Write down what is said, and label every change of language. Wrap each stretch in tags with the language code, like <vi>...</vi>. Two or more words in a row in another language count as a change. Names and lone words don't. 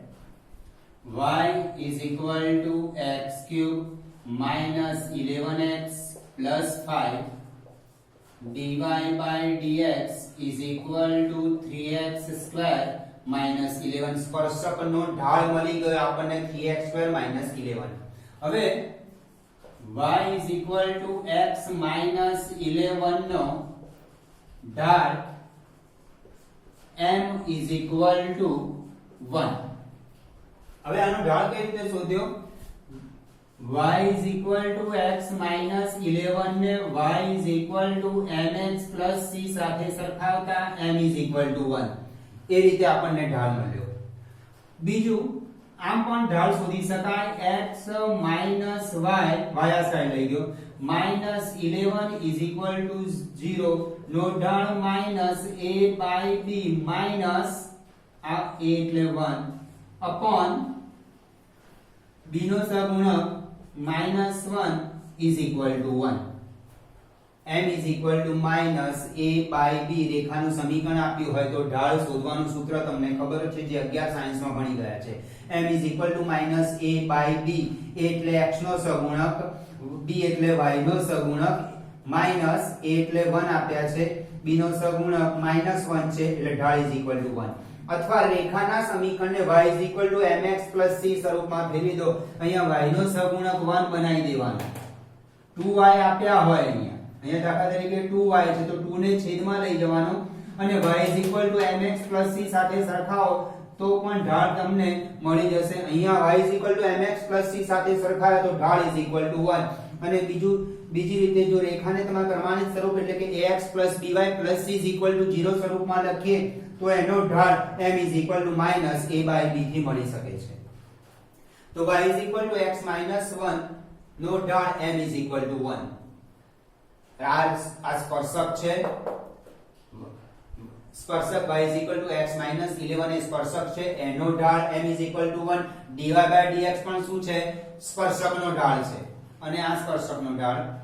<en>y x³ 11x 5 dy by dx is equal to 3x square minus 11</en> <gu>સ્પર્શકનો ઢાળ મળી ગયો આપણને</gu> <en>3x square minus 11 હવે y is equal to x minus 11</en> <gu>નો ઢાળ</gu> <en>m is equal to 1</en> <gu>હવે આનો ઢાળ કઈ રીતે શોધ્યો</gu> <en>y is equal to x minus 11 ને y is equal to mx plus c</en> <gu>સાથે સરખાવતા</gu> <en>m is equal to 1</en> <gu>એ રીતે આપણને ઢાળ મળ્યો બીજું આમ પણ ઢાળ શોધી શકાય</gu> <en>x minus y</en> <gu>આ સાઈડ લઈ ગયો</gu> <en>minus 11 is equal to 0</en> <gu>નો ઢાળ</gu> <en>minus a by b minus આ a એટલે 1 upon b</en> <gu>નો સહગુણક</gu> <en>minus 1 is equal to 1 m is equal to minus a by b</en> <gu>રેખાનું સમીકરણ આપ્યું હોય તો ઢાળ શોધવાનું સૂત્ર તમને ખબર છે જે 11 સાયન્સમાં ભણી ગયા છે</gu> <en>m is equal to minus a by b</en> <gu>એટલે x નો સહગુણક b એટલે y નો સહગુણક</gu> <en>minus a</en> <gu>એટલે 1 આપ્યા છે b નો સહગુણક</gu> <en>minus 1</en> <gu>છે એટલે ઢાળ</gu> <en>is equal to 1</en> <gu>અથવા રેખાના સમીકરણને</gu> <en>y mx c</en> <gu>સ્વરૂપમાં ફેરવી દો અહીંયા y નો સહગુણક 1 બનાવી દેવાનો 2y આપ્યા હોય અહીંયા દાખલા તરીકે 2y છે તો 2 ને છેદમાં લઈ જવાનો અને</gu> <en>y mx c</en> <gu>સાથે સરખાવો તો પણ ઢાળ તમને મળી જશે અહીંયા</gu> <en>y mx c</en> <gu>સાથે સરખાવે તો ઢાળ 1 અને બીજી રીતે જો રેખાને તમે પ્રમાણિત સ્વરૂપ એટલે કે</gu> <en>ax by c 0</en> <gu>સ્વરૂપમાં લખીએ તો એનો ઢાળ</gu> <en>m minus a by b</en> <gu>થી મળી શકે છે તો</gu> <en>y x minus 1</en> <gu>નો ઢાળ m 1 આ સ્પર્શક છે સ્પર્શક</gu> <en>y x minus 11</en> <gu>એ સ્પર્શક છે એનો ઢાળ m 1</gu> <en>dy by dx</en> <gu>પણ શું છે સ્પર્શકનો ઢાળ છે અને આ સ્પર્શકનો ઢાળ</gu>